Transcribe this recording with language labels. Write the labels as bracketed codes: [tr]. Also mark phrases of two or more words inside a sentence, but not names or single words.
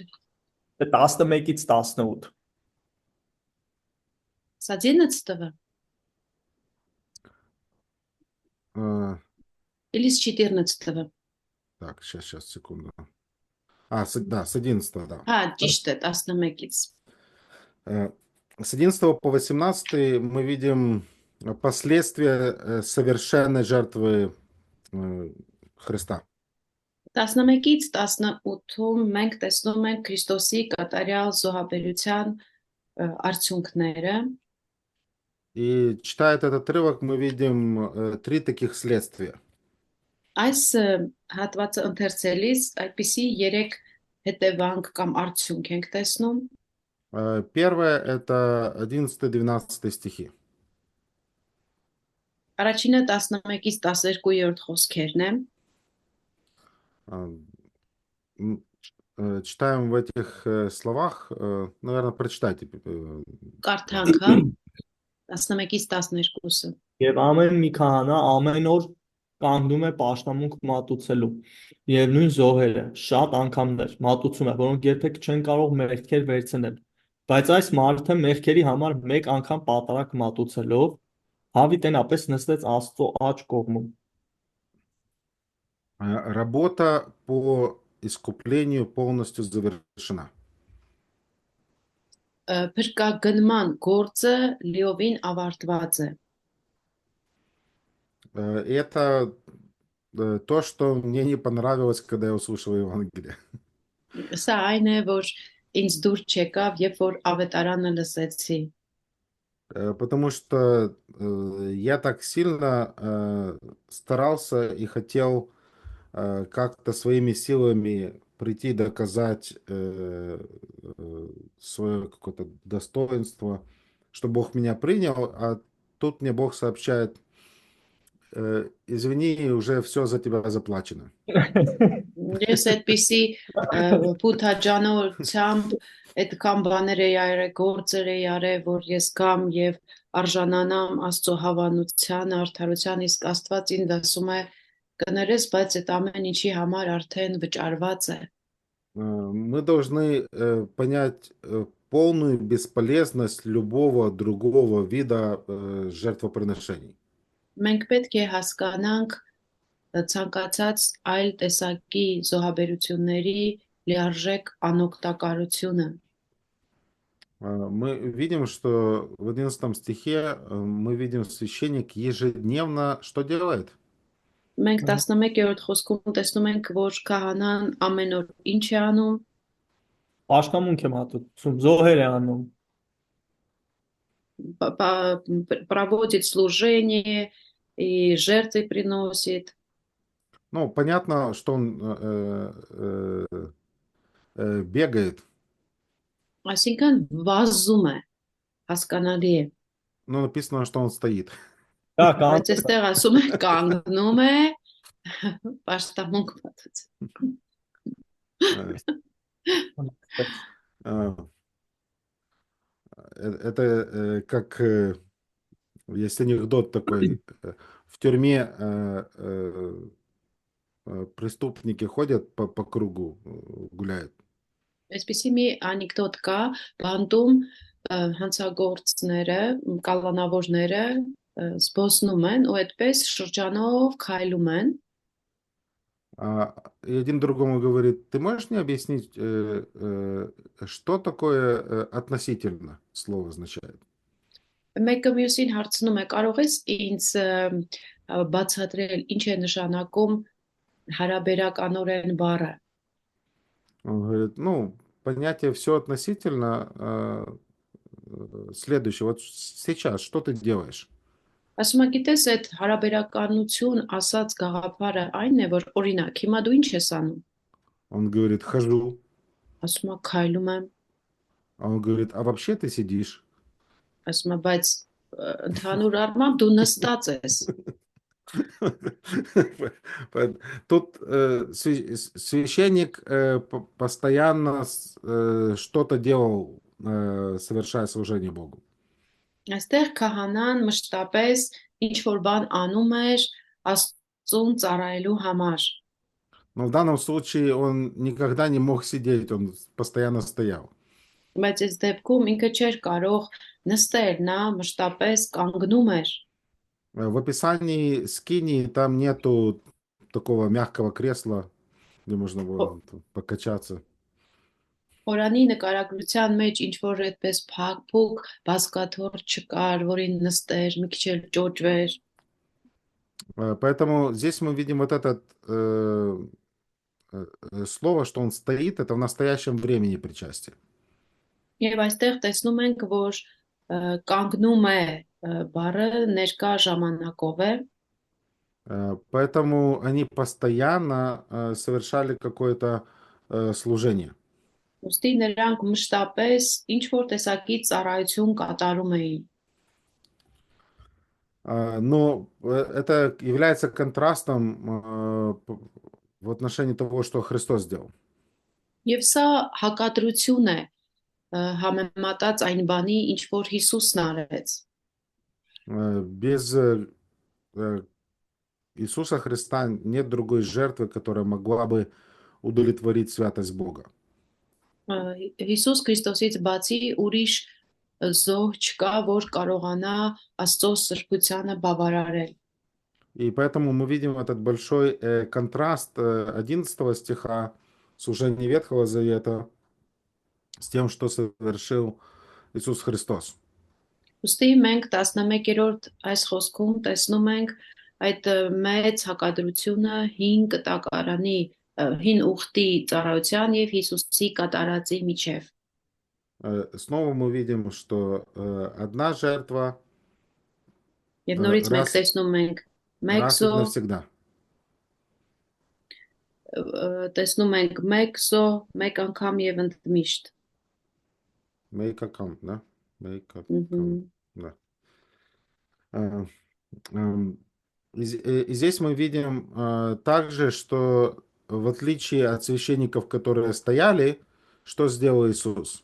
[hy] 11-ից 18. [ru] С 11 Э, или с 14? Так, сейчас, секунду. Да, с 11, да. [hy] Ճիշտ է, 11-ից. [ru] С 11 по 18 мы видим последствия совершенной жертвы Христа. [hy] 11-ից 18-ում մենք տեսնում ենք Քրիստոսի կատարյալ զոհաբերության արդյունքները [ru] И читая этот отрывок, мы видим три таких следствия. [hy] այս հատվածը ընթերցելիս այդպիսի 3 հետևանք կամ արդյունք ենք տեսնում [ru] Первое – это 11-12 стихи. [hy] Առաջինը 11-ից 12-րդ խոսքերն են [ru] Читаем в этих словах, наверное, прочитайте. [hy] Կարդանք, հա 11-ից 12-ը Եվ ամեն մի քահանա ամեն օր կանգնում է պաշտամունք մատուցելու եւ նույն զոհերը շատ անգամներ մատուցում է, որոնք երբեք չեն կարող մեղքեր վերցնել, բայց այս մարդը մեղքերի համար մեկ անգամ պատարակ մատուցելով հավիտենապես նստեց Աստծո աջ կողմում։ [ru] Работа по искуплению полностью завершена. [hy] Փրկագնման գործը լիովին ավարտված է [ru] Это то, что мне не понравилось, когда я услышал Евангелие. [hy] Սա այն է, որ ինձ դուր չեկավ, երբ որ ավետարանը լսեցի [ru] Потому что я так сильно старался и хотел как-то своими силами прийти доказать свое какое-то достоинство, что Бог меня принял, а тут мне Бог сообщает: извини, уже все за тебя заплачено. [hy] Ես այդպիսի փութաջանությամբ այդքան բաներ էի արել, գործեր էի արել, որ ես գամ եւ արժանանամ Աստծո հավանության, արդարության, իսկ Աստված ինձ ասում է կներես, բայց այդ ամեն ինչի համար արդեն վճարված է [ru] Мы должны понять полную бесполезность любого другого вида жертвоприношений. [hy] Մենք պետք է հասկանանք ցանկացած այլ տեսակի զոհաբերությունների լիարժեք անօգտակարությունը [ru] Мы видим, что в 11 стихе мы видим, священник ежедневно что делает? [hy] Մենք 11-րդ խոսքում տեսնում ենք, որ քահանան ամեն օր ինչ է անում Պաշտամունք է մատուցում, զոհեր է անում [ru] проводит служение и жертвы приносит. Ну, понятно, что он бегает. [hy] Այսինքն վազում է, հասկանալի է։ [ru] Но написано, что он стоит. [hy] Դա Բայց այստեղ ասում է կանգնում է, պաշտամունք մատուցում։ [ru] Это как есть анекдот такой: в тюрьме преступники ходят по кругу, гуляют. [hy] Այսպեսի մի անեկդոտ կա, բանտում հանցագործները, կալանավորները զբոսնում են ու այդպես շրջանով քայլում են [ru] И один другому говорит: ты можешь мне объяснить, что такое относительно слово означает? [hy] Մեկը մյուսին հարցնում է, կարող ես ինձ բացատրել ինչ է նշանակում հարաբերականորեն բառը։ [ru] Он говорит: ну, понятие все относительно следующее. Вот сейчас что ты делаешь? [hy] Ասում է, գիտես, այդ հարաբերականություն ասած գաղափարը այն է, որ օրինակ, հիմա դու ինչ ես անում։ [ru] Он говорит: хожу. [hy] Ասում է, քայլում եմ։ [ru] Он говорит: а вообще ты сидишь. [hy] Ասում է, բայց ընդհանուր առմամբ դու նստած ես։ [ru] Тут священник постоянно что-то делал, совершая служение Богу. [hy] Այստեղ քահանան մշտապես ինչ որ բան անում էր Աստծուն ծառայելու համար։ [ru] Но в данном случае он никогда не мог сидеть, он постоянно стоял. [hy] Բայց այս դեպքում ինքը չէր կարող նստել, նա մշտապես կանգնում էր։ [ru] В описании скинии там нету такого мягкого кресла, где можно было покачаться. [hy] Խորանի նկարագրության մեջ ինչ որ այդպես փակ-փուկ բազկաթոռ չկար, որին նստեր, մի քիչ էլ ճոճվեր։ [ru] Поэтому здесь мы видим вот это слово, что он стоит, это в настоящем времени причастие. [hy] Եվ այստեղ տեսնում ենք, որ կանգնում է բառը ներկա ժամանակով է, [ru] Поэтому они постоянно совершали какое-то служение. [hy] ուստի նրանք մշտապես ինչ որ տեսակի ծառայություն կատարում էին։ [ru] Но это является контрастом в отношении того, что Христос сделал. [hy] Եվ սա հակադրություն է համեմատած այն բանի, ինչ որ Հիսուսն արեց։ [ru] Без Иисуса Христа нет другой жертвы, которая могла бы удовлетворить святость Бога. [hy] Հիսուս Քրիստոսից բացի ուրիշ զոհ չկա, որ կարողանա Աստծո սրբությանը բավարարել։ [ru] И поэтому мы видим этот большой контраст 11 стиха служения Ветхого Завета с тем, что совершил Иисус Христос. [hy] Ուստի մենք 11-րդ այս խոսքում տեսնում ենք այդ մեծ հակադրությունը հին կտակարանի, հին ուխտի ծառայության եւ Հիսուսի կատարածի միջև։ [ru] Снова мы видим, что одна жертва [hy] Եվ նորից մենք տեսնում ենք մեկ [ru] раз и [hy] զոհ, [ru] навсегда. [hy] տեսնում ենք մեկ զոհ, մեկ անգամ եւ ընդմիշտ։ Мейкакам, да? Мейкакам, да. [ru] И здесь мы видим также, что в отличие от священников, которые стояли, что сделал Иисус?